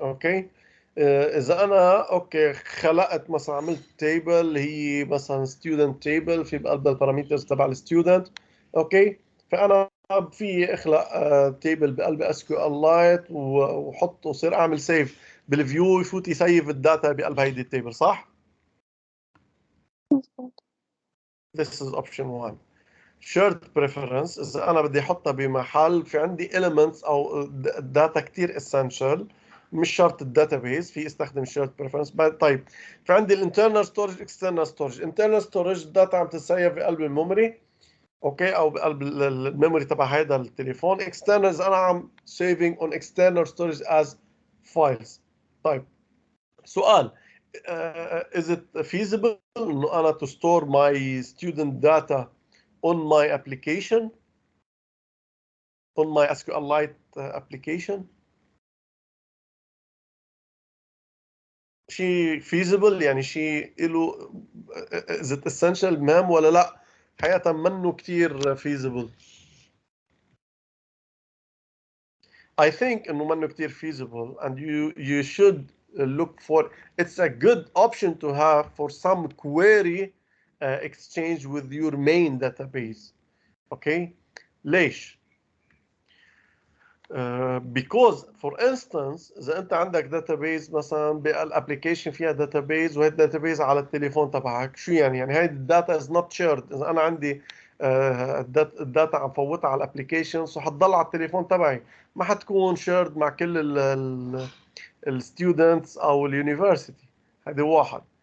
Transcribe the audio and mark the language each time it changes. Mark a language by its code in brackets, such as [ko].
[ar] اوكي اذا انا اوكي خلقت مثلا عملت تيبل هي مثلا ستودنت تيبل في بقلبها البارامترز تبع الستودنت. اوكي فانا في اخلق تيبل بقلب اس كيو ال لايت وحطه وصير اعمل سيف بالفيو، يفوت يسيف الداتا بقلب هيدي التيبل. [en] صح؟ This is option 1. [ar] shared preference إذا أنا بدي أحطها بمحل في عندي elements أو data كتير essential، مش شرط الداتابيز، في استخدم shared preference. طيب في عندي الانترنال ستورج external storage. internal storage الداتا عم تتسيف بقلب الميموري، اوكي، او بقلب الميموري تبع هذا التليفون. [en] external [ar] إذا أنا عم [en] saving on external storage as files. [ar] طيب سؤال، [en] is it feasible [ar] إنه أنا [en] to store my student data on my application, on my SQLite application؟ شيء feasible [ar] يعني شيء له [en] is it essential [ar] مهم ولا لا؟ حقيقة منه كتير [en] feasible. I think [ar] إنه منه كتير [en] feasible and you should look for, it's a good option to have for some query exchange with your main database. [ar] Okay, ليش؟ [en] because for instance [ar] إذا أنت عندك database مثلا بالapplication فيها database وهي database على التليفون تبعك، شو يعني؟ يعني هاي الداتا [en] is not shared. [ar] إذا أنا عندي الداتا عم فوتها على الابلكيشنز وحتضل على التليفون تبعي، ما حتكون shared مع كل الستودنتس أو اليونيفرسيتي. هذا واحد.